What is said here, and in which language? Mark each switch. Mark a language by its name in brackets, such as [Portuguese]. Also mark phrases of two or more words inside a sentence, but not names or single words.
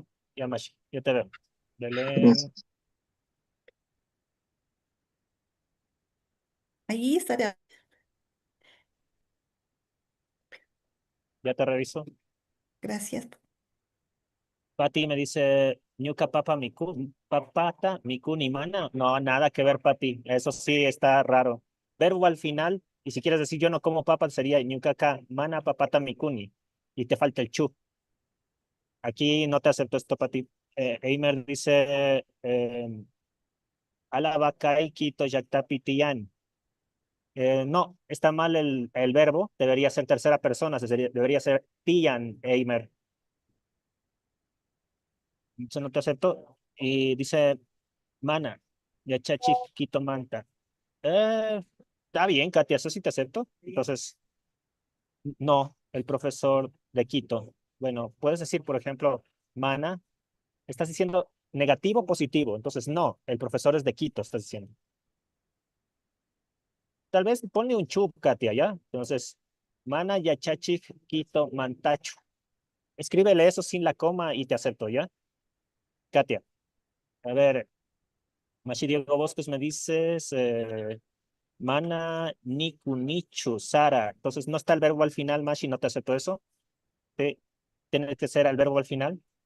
[Spanish] Ya, Mashi, yo te veo. Belén, Gracias. Ahí estará. ya te reviso. Gracias. Pati me dice, [Quechua] Ñuca papa miku, papata mikuni mana. [Spanish] No, nada que ver, Pati. Eso sí está raro. Verbo al final, y si quieres decir yo no como papa, sería [Quechua] Ñuca ka mana papata mikuni. [Spanish] Y te falta el chu. Aquí no te acepto esto, Pati. Eimer dice, [Quechua] alaba kai kito yaktapitiyan. [Spanish] No, está mal el verbo. Debería ser tercera persona. Debería ser tiyan, Eimer. Eso no te acepto. Y dice, [Quechua] mana, yachachi quito manta. [Spanish] Está bien, Katia, eso sí te acepto. Entonces, no, el profesor de Quito. Bueno, puedes decir, por ejemplo, mana, estás diciendo negativo o positivo. Entonces, no, el profesor es de Quito, estás diciendo. Tal vez ponle un chup, Katia, ¿ya? Entonces, [Quechua] mana, yachachi quito mantacho. [Spanish] Escríbele eso sin la coma y te acepto, ¿ya? Katia, a ver, Machi Diego Bosques me dices, [Quechua] Mana, Niku, Nichu, Sara. [Spanish] Entonces no está el verbo al final, Mashi, no te acepto eso. Sí, tiene que ser el verbo al final.